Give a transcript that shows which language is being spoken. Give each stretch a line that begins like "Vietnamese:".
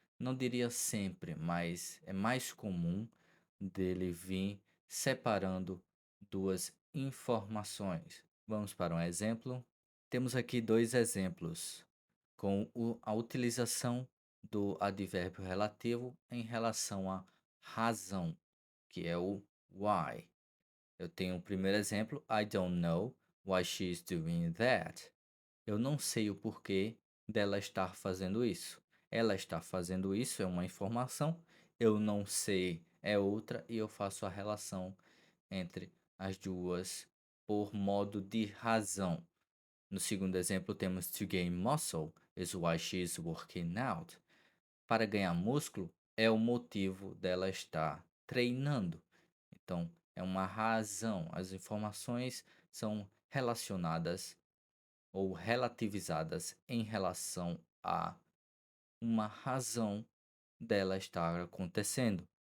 Portuguese: Não diria sempre, mas é mais comum dele vir separando duas informações. Vamos para um exemplo. Temos aqui dois exemplos com a utilização do advérbio relativo em relação à razão, que é o why. Eu tenho o primeiro exemplo.
English: I don't know why she's doing that.
Portuguese: Eu não sei o porquê dela estar fazendo isso. Ela está fazendo isso é uma informação. Eu não sei é outra e eu faço a relação entre as duas por modo de razão. No segundo exemplo, temos
English: to gain muscle is why she is working out.
Portuguese: Para ganhar músculo é o motivo dela estar treinando. Então, é uma razão. As informações são relacionadas ou relativizadas em relação a uma razão dela estar acontecendo.